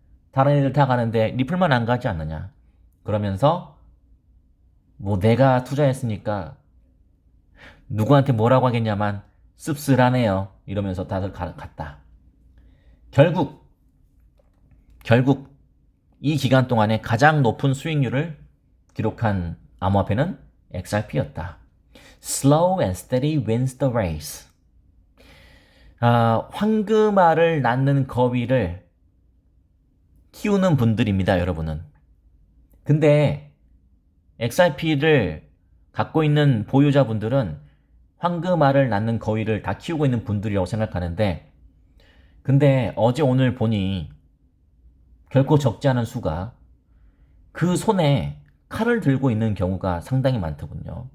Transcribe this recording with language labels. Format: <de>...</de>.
<ko>다른 애들 다 가는데 리플만 안 가지 않느냐? 그러면서 뭐 내가 투자했으니까 누구한테 뭐라고 하겠냐만 씁쓸하네요. 이러면서 다들 갔다. 결국 이 기간 동안에 가장 높은 수익률을 기록한 암호화폐는 XRP였다.</ko> <en>Slow and steady wins the race.</en> <ko>황금알을 낳는 거위를 키우는 분들입니다, 여러분은. 근데 XRP를 갖고 있는 보유자분들은 황금알을 낳는 거위를 다 키우고 있는 분들이라고 생각하는데, 근데 어제 오늘 보니 결코 적지 않은 수가 그 손에 칼을 들고 있는 경우가 상당히 많더군요.</ko>